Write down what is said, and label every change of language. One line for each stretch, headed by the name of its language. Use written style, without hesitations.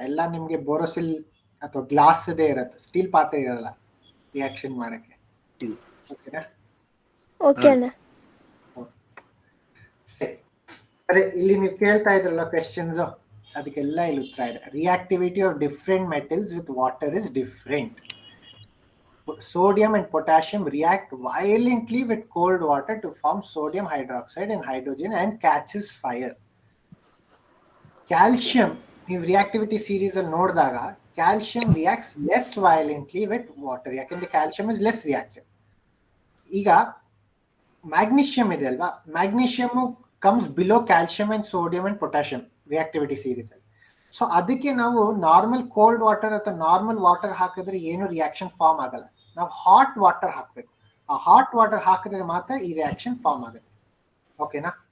Kannada: ಎಲ್ಲ ನಿಮ್ಗೆ ಬೋರೋಸಿಲ್ ಅಥವಾ ಗ್ಲಾಸ್ ಇದೇ ಇರುತ್ತೆ, ಸ್ಟೀಲ್ ಪಾತ್ರೆ ಇರಲ್ಲ ರಿಯಾಕ್ಷನ್ ಮಾಡಕ್ಕೆ. ಓಕೆನಾ? ಸರಿ. ಅದೇ ಇಲ್ಲಿ ನೀವು ಕೇಳ್ತಾ ಇದ್ರಲ್ಲ ಕ್ವೆಶ್ಚನ್ಸ್, ಅದಕ್ಕೆಲ್ಲ ಇಲ್ಲಿ ಉತ್ತರ ಇದೆ.
English: Reactivity of different metals with water is different. sodium and potassium react violently with cold water to form sodium hydroxide and hydrogen and catches fire. Calcium,
Kannada: ನೀವು reactivity series ಅಲ್ಲಿ ನೋಡಿದಾಗ
English: calcium reacts less violently with water, ಯಾಕಂದ್ರೆ calcium is less reactive.
Kannada: ಈಗ magnesium ಇದೆ ಅಲ್ವಾ,
English: Magnesium comes below calcium and sodium and potassium reactivity series ಅಲ್ಲಿ.
Kannada: So ಅದಕ್ಕೆ ನಾವು ನಾರ್ಮಲ್ ಕೋಲ್ಡ್ ವಾಟರ್ ಅಥವಾ ನಾರ್ಮಲ್ ವಾಟರ್ ಹಾಕಿದ್ರೆ ಏನು ರಿಯಾಕ್ಷನ್ ಫಾರ್ಮ್ ಆಗಲ್ಲ. ನಾವು ಹಾಟ್ ವಾಟರ್ ಹಾಕಬೇಕು. ಆ ಹಾಟ್ ವಾಟರ್ ಹಾಕಿದ್ರೆ ಮಾತ್ರ ಈ ರಿಯಾಕ್ಷನ್ ಫಾರ್ಮ್ ಆಗುತ್ತೆ. ಓಕೆನಾ?